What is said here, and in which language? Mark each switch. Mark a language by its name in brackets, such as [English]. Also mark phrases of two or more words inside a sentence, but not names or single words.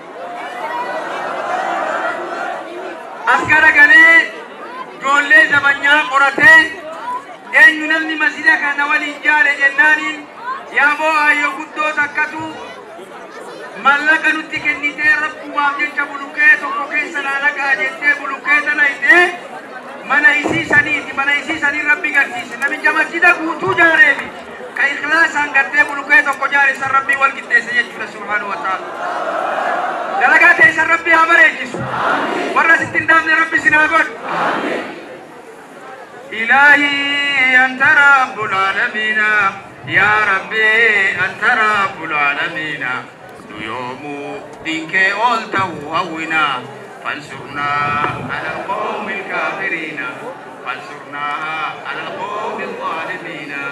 [Oromo] As garagalee ijoollee zabanyaa qoratee eenyu namni masjida kana waliin jaare jennaaniin yaa boo'aayyo guddoo takkatu mallaqa nutti kennitee rabbumaaf jecha buluqqee tokko keessa naalaqaa jettee buluqqee tana hidhee mana isii sanii rabbi garsiise namicha masjida guutuu jaareefi ka ikhlaasaan gartee buluqqee tokko jaare san rabbii wal qixxeesse jechuudha [Arabic] سبحانه وتعالى. [Oromo] Dalagaa ta'e san rabbii haa bareechisu. Warra sitti hin dhaabne rabbi sin haa godhu. [Arabic] إلهي أنت رب العالمين يا ربي أنت رب العالمين يوم دينك أولته هونا فانصرنا على القوم الكافرين فانصرنا على القوم الظالمين